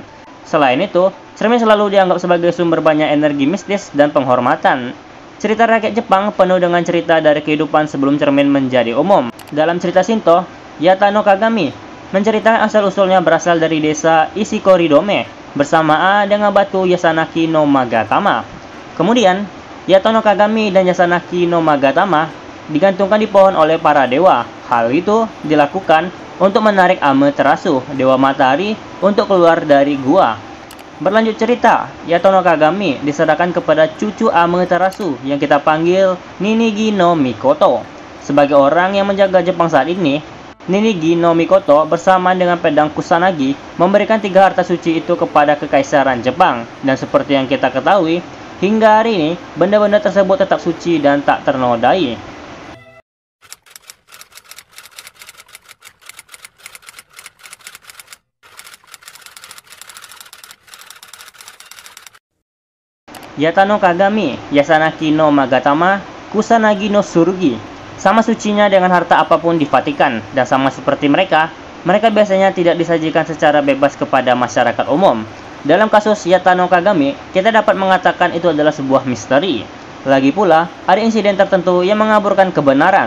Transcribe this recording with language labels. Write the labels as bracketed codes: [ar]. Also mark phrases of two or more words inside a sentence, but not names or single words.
[id] Selain itu, cermin selalu dianggap sebagai sumber banyak energi mistis dan penghormatan. Cerita rakyat Jepang penuh dengan cerita dari kehidupan sebelum cermin menjadi umum. Dalam cerita Shinto, Yata no Kagami menceritakan asal-usulnya berasal dari desa Ishikoridome bersamaan dengan batu Yasanaki no Magatama. Kemudian, Yata no Kagami dan Yasanaki no Magatama digantungkan di pohon oleh para dewa. Hal itu dilakukan untuk menarik Amaterasu, dewa matahari, untuk keluar dari gua. Berlanjut cerita, Yata no Kagami diserahkan kepada cucu Amaterasu yang kita panggil Ninigi no Mikoto. Sebagai orang yang menjaga Jepang saat ini, Ninigi no Mikoto bersama dengan pedang Kusanagi memberikan 3 harta suci itu kepada kekaisaran Jepang. Dan seperti yang kita ketahui, hingga hari ini benda-benda tersebut tetap suci dan tak ternodai. Yata no Kagami, Yasanaki no Magatama, Kusanagi no Tsurugi. Sama sucinya dengan harta apapun di Vatikan, dan sama seperti mereka biasanya tidak disajikan secara bebas kepada masyarakat umum. Dalam kasus Yata no Kagami, kita dapat mengatakan itu adalah sebuah misteri. Lagi pula, ada insiden tertentu yang mengaburkan kebenaran.